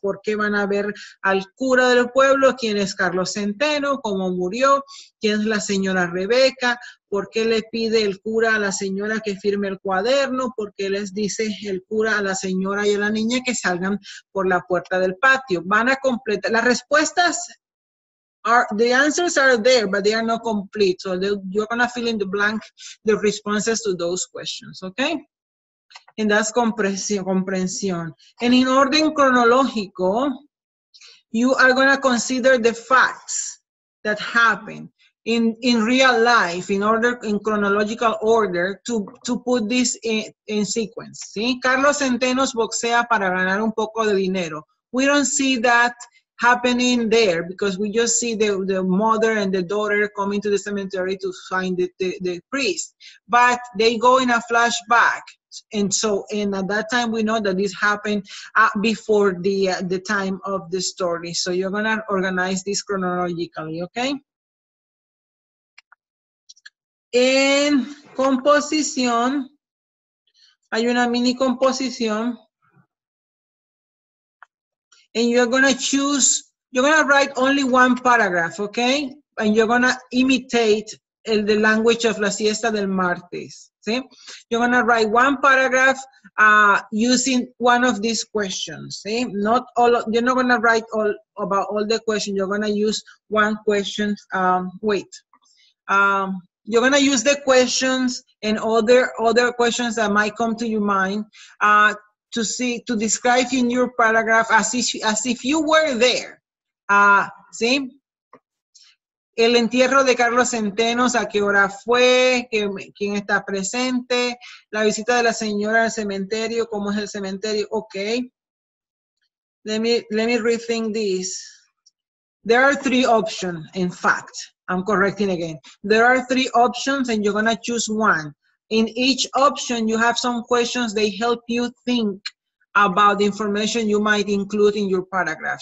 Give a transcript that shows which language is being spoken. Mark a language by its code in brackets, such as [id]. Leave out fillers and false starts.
[es] ¿Por qué van a ver al cura del pueblo? ¿Quién es Carlos Centeno? ¿Cómo murió? ¿Quién es la señora Rebeca? ¿Por qué le pide el cura a la señora que firme el cuaderno? ¿Por qué les dice el cura a la señora y a la niña que salgan por la puerta del patio? Van a completar las respuestas. [en] The answers are there, but they are not complete. So you're going to fill in the blank, the responses to those questions, okay? And that's comprensión. And in orden cronológico, you are going to consider the facts that happen in real life in chronological order to put this in sequence. [es] ¿Sí? Carlos Centenos boxea para ganar un poco de dinero. [en] We don't see that happening there because we just see the mother and the daughter coming to the cemetery to find the priest. But they go in a flashback. And at that time, we know that this happened before the time of the story. So you're going to organize this chronologically, okay? [es] En composición, hay una mini composición. [en] And you're going to write only one paragraph, okay? And you're going to imitate the language of La Siesta del Martes, see? You're going to write one paragraph using one of these questions, see? You're not going to write about all the questions. You're going to use one question. You're going to use the questions and other questions that might come to your mind to describe in your paragraph as if you were there. [es] ¿Sí? El entierro de Carlos Centenos, ¿a qué hora fue? ¿Quién está presente? La visita de la señora al cementerio, ¿cómo es el cementerio? [en] Okay. Let me rethink this. There are 3 options, in fact. I'm correcting again. There are 3 options and you're going to choose one. In each option, you have some questions. They help you think about the information you might include in your paragraph.